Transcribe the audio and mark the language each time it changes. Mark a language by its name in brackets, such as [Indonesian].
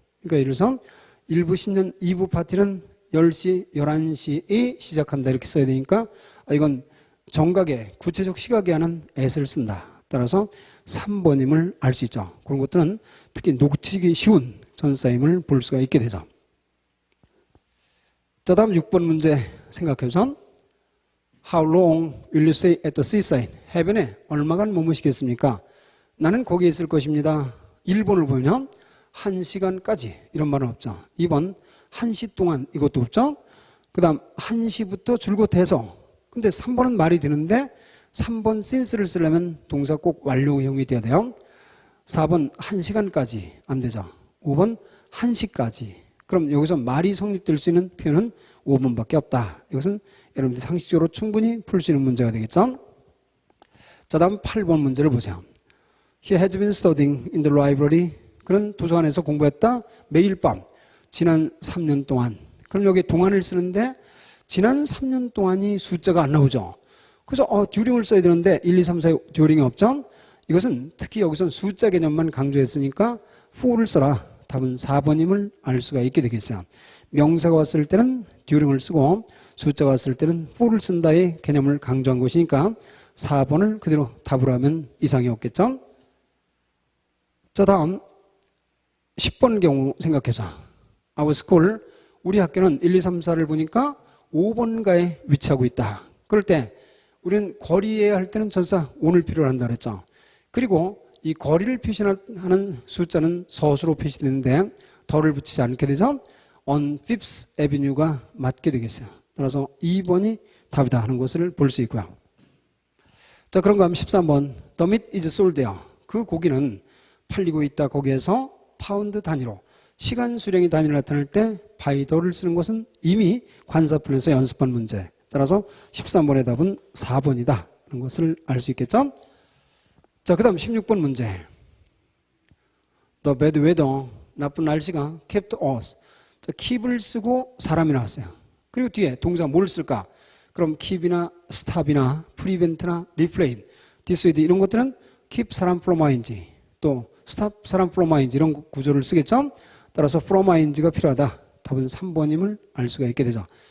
[Korean] 그러니까 예를 들어서 일부 신년 2부 파티는 10시, 11시에 시작한다 이렇게 써야 되니까 이건 정각에 구체적 시각에 하는 at을 쓴다. 따라서 3번임을 알 수 있죠. 그런 것들은 특히 놓치기 쉬운 전사임을 볼 수가 있게 되죠. 자, 다음 6번 문제 생각해보자. [English] How long will you stay at the seaside? [Korean] 해변에 얼마간 머무시겠습니까? 나는 거기에 있을 것입니다. 1번을 보면 1시간까지 이런 말은 없죠. 2번 1시 동안 이것도 없죠. 그 다음 1시부터 줄곧 해서 근데 3번은 말이 되는데 3번 since를 쓰려면 동사 꼭 완료형이 돼야 돼요. 4번 1시간까지 안 되죠. 5번 1시까지. 그럼 여기서 말이 성립될 수 있는 표현은 5번밖에 없다. 이것은 여러분들이 상식적으로 충분히 풀 수 있는 문제가 되겠죠. 자, 다음 8번 문제를 보세요. [English] He has been studying in the library. [Korean] 그는 도서관에서 공부했다. 매일 밤 지난 3년 동안. 그럼 여기 동안을 쓰는데 지난 3년 동안이 숫자가 안 나오죠. 그래서 듀링을 써야 되는데 1, 2, 3, 4에 듀링이 없죠. 이것은 특히 여기서 숫자 개념만 강조했으니까 for를 써라. 답은 4번임을 알 수가 있게 되겠어요. 명사가 왔을 때는 듀링을 쓰고 숫자가 왔을 때는 for를 쓴다의 개념을 강조한 것이니까 4번을 그대로 답으로 하면 이상이 없겠죠. 자, 다음 10번 경우 생각해자. [English] Our school, [Korean] 우리 학교는 1, 2, 3, 4를 보니까 5번가에 위치하고 있다. 그럴 때 우리는 거리에 할 때는 전사 on을 필요로 한다 그랬죠. 그리고 이 거리를 표시하는 숫자는 서수로 표시되는데 더를 붙이지 않게 되죠. [English] on Fifth Avenue [Korean] 가 맞게 되겠어요. 따라서 2번이 답이다 하는 것을 볼 수 있고요. 자, 그런가 하면 13번 [English] The meat is sold there. [Korean] 그 고기는 팔리고 있다. 거기에서 파운드 단위로 시간 수령의 단위를 나타낼 때 by the를 쓰는 것은 이미 관사편에서 연습한 문제. 따라서 13번의 답은 4번이다 하는 것을 알 수 있겠죠. 자, 그 다음 16번 문제. [English] The bad weather, [Korean] 나쁜 날씨가 [English] kept us. [Korean] 자, keep을 쓰고 사람이 나왔어요. 그리고 뒤에 동사 뭘 쓸까? 그럼 keep이나 stop이나 prevent나 refrain, dissuade 이런 것들은 keep 사람 from ing, 또 stop 사람 from ing 이런 구조를 쓰겠죠. 따라서 from ing가 필요하다. 답은 3번임을 알 수가 있게 되죠.